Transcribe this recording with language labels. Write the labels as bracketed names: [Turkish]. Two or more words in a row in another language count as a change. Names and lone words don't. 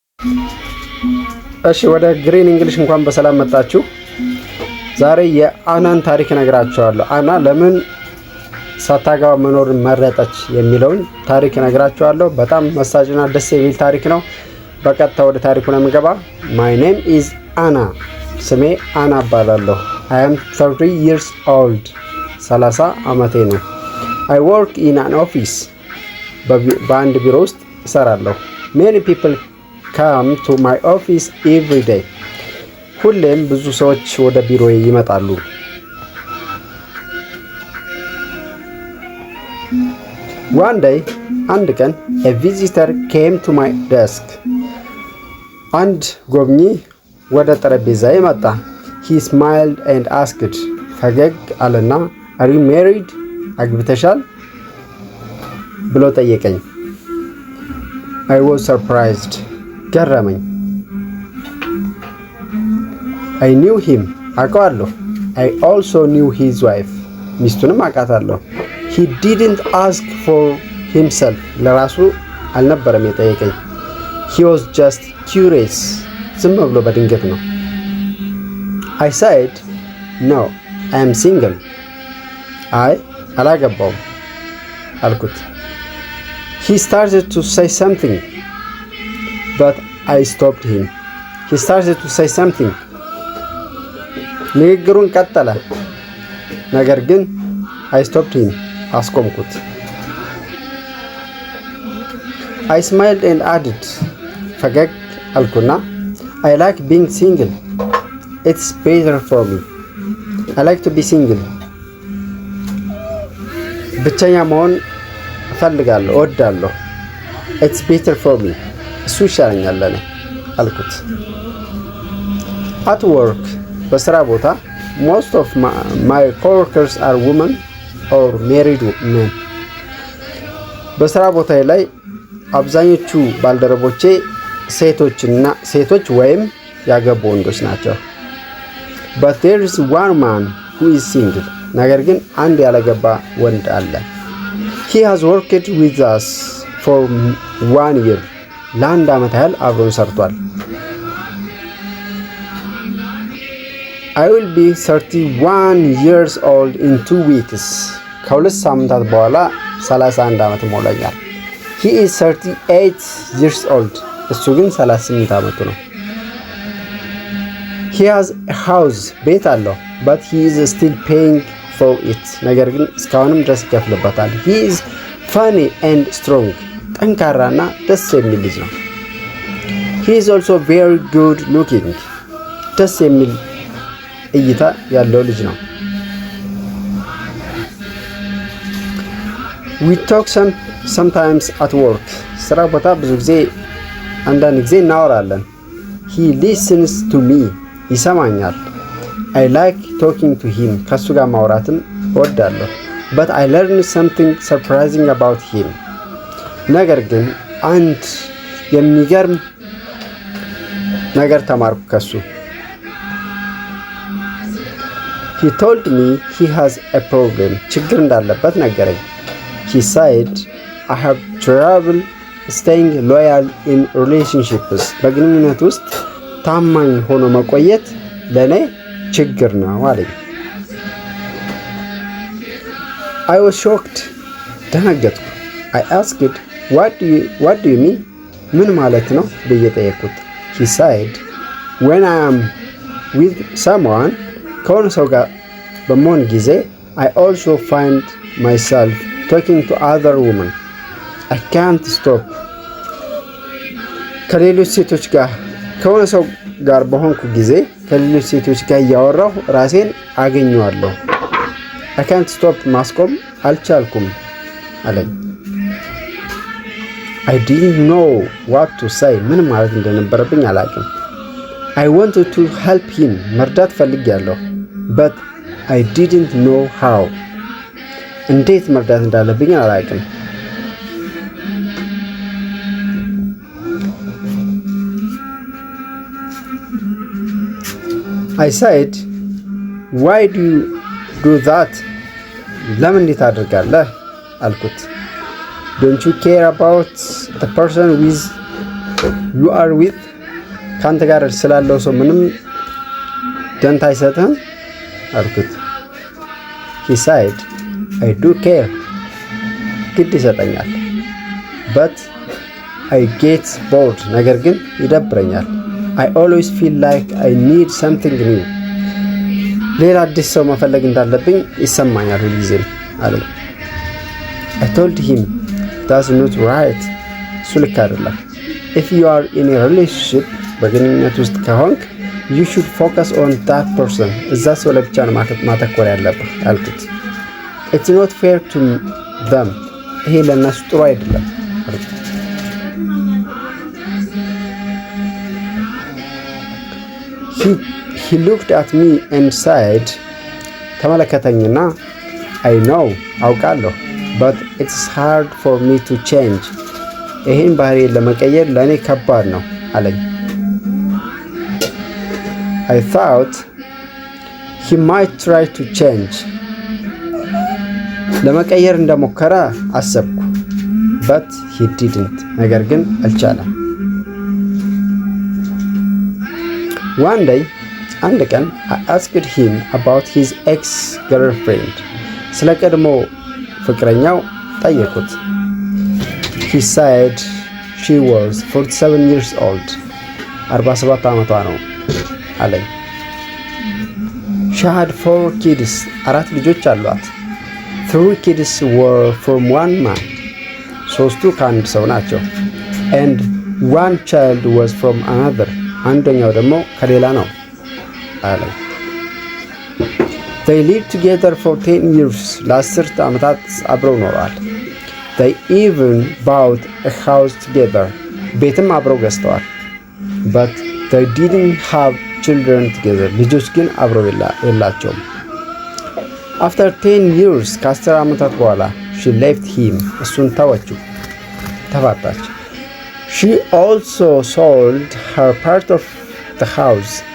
[Amharic] እሺ ወደ ግሪን እንግሊሽ እንኳን በሰላም መጣችሁ። ዛሬ የአናን ታሪክ እነግራችኋለሁ። አና ለምን ሳታገባ መኖር መረጠች የሚለውን ታሪክ እነግራችኋለሁ። በጣም መሳጭና ደስ የሚል ታሪክ ነው። በቀጥታ ወደ ታሪኩ ነው የምገባ። [English] My name is Anna። [Amharic] ስሜ አና እባላለሁ። [English] I am 30 years old። [Amharic] 30 ዓመቴ ነው። [English] I work in an office። [Amharic] በአንድ ቢሮ ውስጥ እሰራለሁ። [English] Many people come to my office every day። [Amharic] ሁሌም ብዙ ሰዎች ወደ ቢሮዬ ይመጣሉ። [English] One day [Amharic] አንድ ቀን [English] a visitor came to my desk። [Amharic] አንድ ጎብኚ ወደ ጠረጴዛዬ መጣ። [English] He smiled and asked። [Amharic] ፈገግ አለና [English] Are you married? [Amharic] አግብተሻል? ብሎ ጠየቀኝ። [English] I was surprised። ገረመኝ። I knew him። አውቀዋለሁ። I also knew his wife። [Amharic] ሚስቱንም አውቃታለሁ። [English] He didn't ask for himself። [Amharic] ለራሱ አልነበረም የጠየቀኝ። [English] He was just curious። [Amharic] ዝም ብሎ በድንገት ነው። [English] I said, No, I am single። [Amharic] አይ አላገባውም አልኩት። [English] He started to say something, but I stopped him። He started to say something። [Amharic] ንግግሩን ቀጠለ፣ ነገር ግን [English] I stopped him። አስቆምኩት። I smiled and added። [Amharic] ፈገግ አልኩና [English] I like being single። It's better for me። I like to be single። [Amharic] ብቸኛ መሆን እፈልጋለሁ፣ እወዳለሁ። [English] It's better for me። [Amharic] እሱ ይሻለኛል ለኔ አልኩት። [English] At work። [Amharic] በስራ [English] ቦታ most of my coworkers are women or married men። [Amharic] በስራ ቦታዬ ላይ አብዛኞቹ ባልደረቦቼ ሴቶች ወይም ያገቡ ወንዶች ናቸው። [English] But there is one man who is single። [Amharic] ነገር ግን አንድ ያላገባ ወንድ አለ። [English] He has worked with us for 1 year። [Amharic] ለአንድ ዓመት ያህል አብሮን ሰርቷል። [English] I will be 31 years old in 2 weeks። [Amharic] ከሁለት ሳምንታት በኋላ 31 ዓመት ይሞላኛል። [English] He is 38 years old። [Amharic] እሱ ግን 38 ዓመቱ ነው። [English] He has a house። [Amharic] ቤት አለው። [English] But he is still paying for it። [Amharic] ነገር ግን እስካሁንም ድረስ ይከፍልበታል። [English] He is funny and strong። [Amharic] ጠንካራና ደስ የሚል ልጅ ነው። [English] He is also very good looking። [Amharic] ደስ የሚል እይታ ያለው ልጅ ነው። [English] We talk sometimes at work። [Amharic] ስራ ቦታ ብዙ ጊዜ አንዳንድ ጊዜ እናወራለን። [English] He listens to me። ይሰማኛል። I like talking to him። [Amharic] ከሱ ጋር ማውራትም እወዳለሁ። [English] But I learned something surprising about him። [Amharic] ነገር ግን አንድ የሚገርም ነገር ተማርኩ ከሱ። [English] He told me he has a problem። [Amharic] ችግር እንዳለበት ነገረኝ። [English] He said, I have trouble staying loyal in relationships። [Amharic] በግንኙነት ውስጥ ታማኝ ሆኖ መቆየት ለኔ ችግር ነው አለኝ። [English] I was shocked። ደነገጥኩ። I asked, what do you mean? [Amharic] ምን ማለት ነው ብዬ ጠየቅኩት። [English] He said, when I am with someone [Amharic] ከሆነ ሰው ጋር በመሆን ጊዜ [English] I also find myself talking to other women። I can't stop። [Amharic] ከሌሎች ሴቶች ጋር ከሆነ ሰው ጋር በሆንኩ ጊዜ ከሌሎች ሴቶች ጋር እያወራሁ ራሴን አገኘዋለሁ። [English] I can't stop። [Amharic] ማስቆም አልቻልኩም አለኝ። [English] I didn't know what to say። [Amharic] ምን ማለት እንደነበረብኝ አላውቅም። [English] I wanted to help him። [Amharic] መርዳት ፈልጌያለሁ። [English] But I didn't know how። [Amharic] እንዴት መርዳት እንዳለብኝ አላውቅም። [English] I said, why do you do that? [Amharic] ለምን እንዴት አድርጋለህ አልኩት። [English] Don't you care about the person you are with? [Amharic] ካንተ ጋር ስላለው ሰው ምንም ደንታ አይሰጥህም አልኩት። [English] he said I do care [Amharic] ግድ ይሰጠኛል [English] but I get bored [Amharic] ነገር ግን ይደብረኛል [English] I always feel like I need something new [Amharic] ሌላ አዲስ ሰው መፈለግ እንዳለብኝ ይሰማኛል ሁልጊዜም አለኝ። [English] I told him that's not right [Amharic] እሱ ልክ አይደለም [English] if you are in a relationship [Amharic] በግንኙነት ውስጥ ከሆንክ [English] you should focus on that person [Amharic] እዛ ሰው ላይ ብቻ ነው ማተኮር ያለብህ አልኩት። [English] it's not fair to them [Amharic] ይሄ ለእነሱ ጥሩ አይደለም አልኩት። [English] he looked at me and said ተመለከተኝና I know አውቃለሁ but it's hard for me to change [Amharic] ይሄን ባህሪ ለመቀየር ለኔ ከባድ ነው አለኝ። [English] I thought he might try to change [Amharic] ለመቀየር እንደሞከረ አሰብኩ [English] but he didn't [Amharic] ነገር ግን አልቻለም። [English] one day [Amharic] አንድ ቀን [English] I asked him about his ex-girlfriend [Amharic] ስለ ቀድሞ ፍቅረኛው ጠየቁት። [English] he said she was 47 years old [Amharic] 47 ዓመቷ ነው አለኝ። [English] she had 4 kids [Amharic] አራት ልጆች አሏት [English] 3 kids were from one man [Amharic] ሶስቱ ከአንድ ሰው ናቸው [English] and one child was from another [Amharic] አንደኛው ደግሞ ከሌላ ነው አለኝ። [English] they lived together for 10 years [Amharic] ለ10 ዓመታት አብረው ኖረዋል [English] they even bought a house together [Amharic] ቤትም አብረው ገዝተዋል [English] but they didn't have children together [Amharic] ልጆች ግን አብረው የላቸውም። [English] after 10 years [Amharic] ከ10 ዓመታት በኋላ [English] she left him [Amharic] እሱን ተወችው ተፋታች። [English] she also sold her part of the house